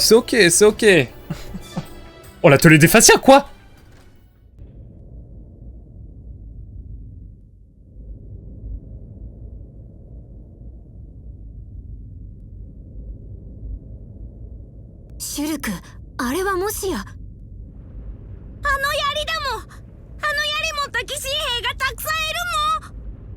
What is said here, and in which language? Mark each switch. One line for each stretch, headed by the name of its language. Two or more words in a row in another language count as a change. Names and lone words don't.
French: C'est ok, c'est ok. Oh l'atelier des fascias quoi? Shulk,
Japanese: あれはもしや。あの槍だもん。あの槍持った騎士兵がたくさんいるもん。